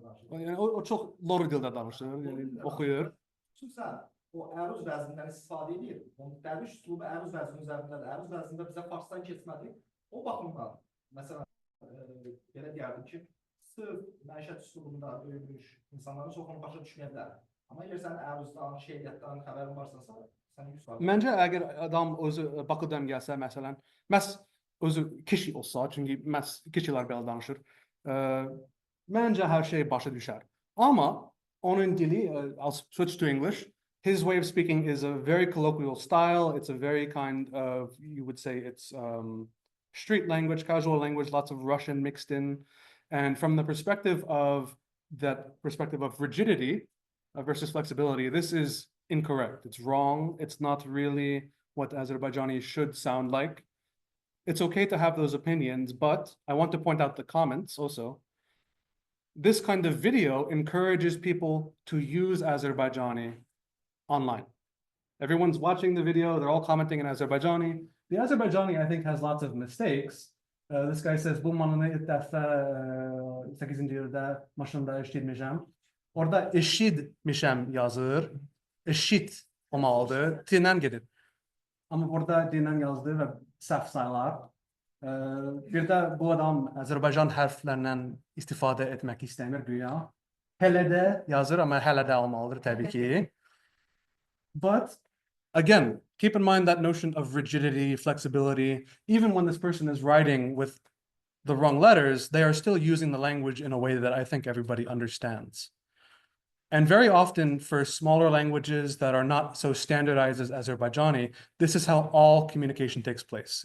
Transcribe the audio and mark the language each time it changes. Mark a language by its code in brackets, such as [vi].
[az] Yani o çok lor dilde danışıyor, yani okuyor. O əruz vəznindən istifadə edir. Onun dərviş üslubu əruz vəzni üzərindədir. Əruz vəznində bizə farsdan keçmədi. O baxımdan, məsələn, belə deyərdim ki, sırf məişət üslubunda böyümüş insanların çoxunu başa düşməyə bilər. Amma əgər sənin əruzdan, şeiriyyatdan xəbərin varsa, sən yüz var. Məncə, əgər adam özü Bakıdan gəlsə, məsələn, məhz özü kişi olsa, çünki məhz kişilər belə danışır, məncə hər şey başa düşər. Amma onun dili, [en] I'll switch to English, his way of speaking is a very colloquial style. It's a very kind of, you would say it's street language, casual language, lots of Russian mixed in. And from the perspective of rigidity versus flexibility, this is incorrect. It's wrong. It's not really what Azerbaijani should sound like. It's okay to have those opinions, but I want to point out the comments also. This kind of video encourages people to use Azerbaijani online. Everyone's watching the video, they're all commenting in Azerbaijani. The Azerbaijani, I think, has lots of mistakes. This guy says, [az] bu manını ilk dəfə 8-ci ildə maşında eşitmişəm. Orada eşitmişəm yazır. Eşit olmalıdır. T-lə gedir. Amma burada D-lə yazdı və səhv sayılar. Bir də bu adam Azərbaycan hərflərindən istifadə etmək istəmir güya. Hələ də yazır, amma hələ də olmalıdır təbii ki. [en] But again, keep in mind that notion of rigidity, flexibility. Even when this person is writing with the wrong letters, they are still using the language in a way that I think everybody understands. And very often for smaller languages that are not so standardized as Azerbaijani, this is how all communication takes place.